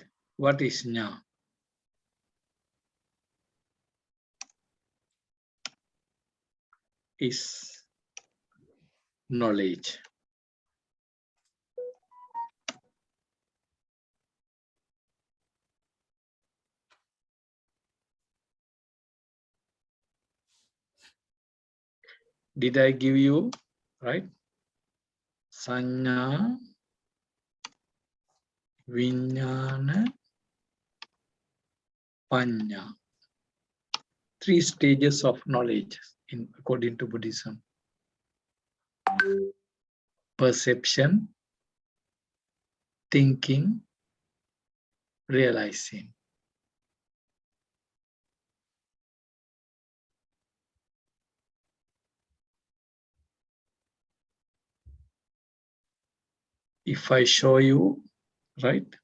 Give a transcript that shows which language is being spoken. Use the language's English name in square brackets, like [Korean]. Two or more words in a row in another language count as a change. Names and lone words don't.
[English] What is ñā? Is knowledge. Did I give you, right? [Pali] Saññā, viññāna, Panya. [English] 3 stages of knowledge according to Buddhism. Perception, thinking, realizing. If I show you, right?